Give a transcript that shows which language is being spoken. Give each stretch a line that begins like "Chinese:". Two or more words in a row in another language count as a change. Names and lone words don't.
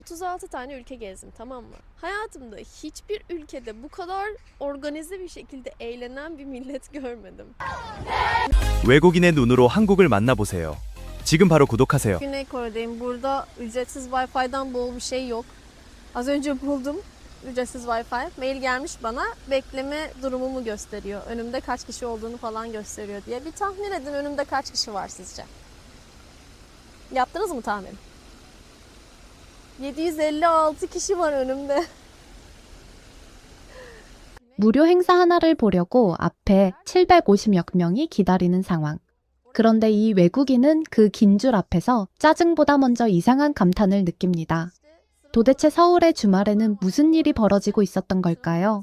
Turkish: 36 tane ülke gezdim, tamam mı? Hayatımda hiçbir ülkede bu kadar organize bir şekilde eğlenen bir millet görmedim.
Korean: 외국인의 눈으로 한국을 만나보세요. 지금 바로 구독하세요.
Turkish: Güney Kore'deyim. Burada ücretsiz Wi-Fi'den bol bir şey yok. Az önce buldum ücretsiz Wi-Fi. Mail gelmiş bana. Bekleme durumumu gösteriyor. Önümde kaç kişi olduğunu falan gösteriyor diye. Bir tahmin edin, önümde kaç kişi var sizce? Yaptınız mı tahmin? 756 kişi var önümde.
Korean: 무료 행사 하나를 보려고 앞에 750여 명이 기다리는 상황. 그런데 이 외국인은 그 긴 줄 앞에서 짜증보다 먼저 이상한 감탄을 느낍니다. 도대체 서울의 주말에는 무슨 일이 벌어지고 있었던 걸까요?